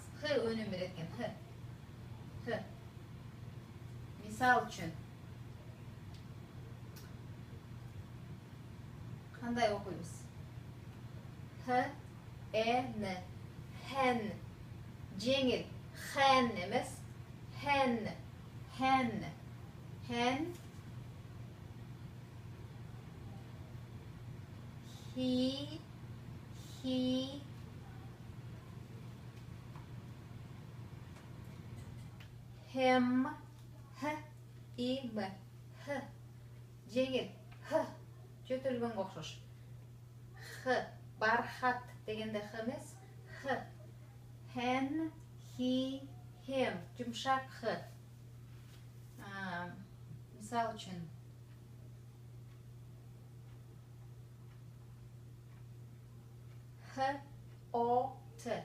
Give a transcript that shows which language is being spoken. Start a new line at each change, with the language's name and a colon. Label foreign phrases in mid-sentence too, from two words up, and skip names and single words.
Kyrgyz: Х өнүм берет экен. Х. Х. Мисал үчүн кандай окуйбуз?
English: Х, Н, hen.
Kyrgyz: Жеңил. Hen эмес.
English: Hen. Hen. Hen. He. Him. H, I,
Kyrgyz: M. H. Жеңил. Х. Жөтөлгөнгө окшош. Х. Бархат дегенде Х эмес. Х.
English: Hen, he, him.
Kyrgyz: Жумшак Х. Мисал үчүн Х, О, Т.